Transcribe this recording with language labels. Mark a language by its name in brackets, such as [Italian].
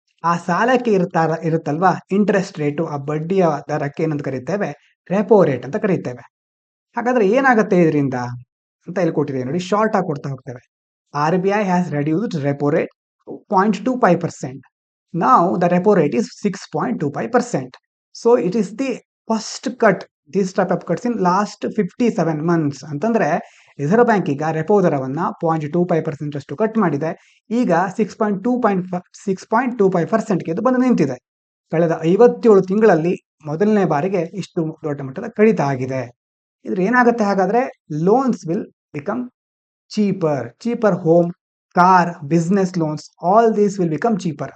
[Kannada] ಆ ಸಾಲಕ್ಕೆ ಇರುತ್ತಲ್ವಾ ಇಂಟ್ರೆಸ್ಟ್ ರೇಟು, ಆ ಬಡ್ಡಿಯ ದರಕ್ಕೆ ಏನಂತ ಕರೀತೇವೆ? ರೆಪೋ ರೇಟ್ ಅಂತ ಕರೀತೇವೆ. ಹಾಗಾದ್ರೆ ಏನಾಗುತ್ತೆ ಇದರಿಂದ ಅಂತ ಇಲ್ಲಿ ಕೊಟ್ಟಿದೆ ನೋಡಿ, ಶಾರ್ಟ್ ಆಗಿ ಕೊಡ್ತಾ ಹೋಗ್ತೇವೆ. [English] RBI has reduced repo rate 0.25%. Now the repo rate is 6.25%. So it is the first cut, this type of cuts in last 57 months. [Kannada] ಅಂತಂದ್ರೆ ರಿಸರ್ವ್ ಬ್ಯಾಂಕ್ ಈಗ ರೆಪೋ ದರವನ್ನ 0.25% ಅಷ್ಟು ಕಟ್ ಮಾಡಿದೆ. ಈಗ 6.25%ಗೆ ಇದು ಬಂದು ನಿಂತಿದೆ. ಕಳೆದ 57 ತಿಂಗಳಲ್ಲಿ ಮೊದಲನೇ ಬಾರಿಗೆ ಇಷ್ಟು ದೊಡ್ಡ ಮಟ್ಟದ ಕಡಿತ ಆಗಿದೆ. ಇದ್ರ ಏನಾಗುತ್ತೆ ಹಾಗಾದ್ರೆ? [English] Loans will become cheaper home, car, business loans, all these will become cheaper.